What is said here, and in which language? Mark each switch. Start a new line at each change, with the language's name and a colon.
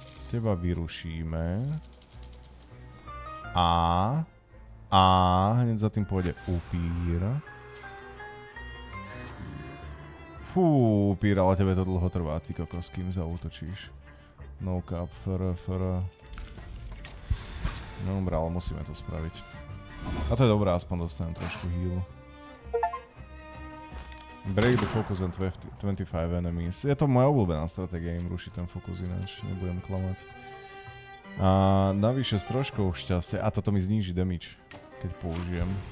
Slovak: Teba vyrušíme. A hneď za tým pôjde upír. Fú, upír, ale tebe to dlho trvá, ty kokos, kým zaútočíš. No cap, fr. No dobré, ale musíme to spraviť. A to je dobré, aspoň dostanem trošku healu.
English: Break the focus on 25 enemies.
Slovak: Je to moja obľúbená stratégia, im rušiť ten fokus ináč, nebudem klamať. A navyše s troškou šťastia, a toto mi zníži damage, keď použijem.